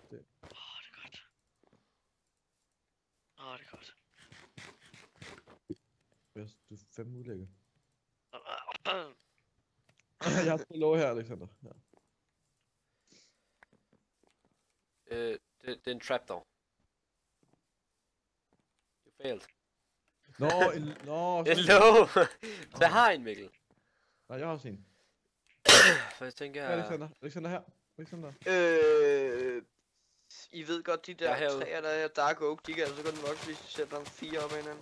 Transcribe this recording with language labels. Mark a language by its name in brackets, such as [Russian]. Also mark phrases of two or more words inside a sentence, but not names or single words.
[Danish] Det er godt. Det er godt. Du er fandme ulækker. Jeg har fået lov her, Alexander. Ja. Det er en trapdoor. [English] You failed. [Danish] Nå, en låge! Så jeg har en, Mikkel. Nej, jeg har også en. For jeg tænker... Alexander her. Alexander. I ved godt, de der træer, der er [English] dark oak, [Danish] de kan altså godt vokse, hvis de sætter 4 op ad hinanden.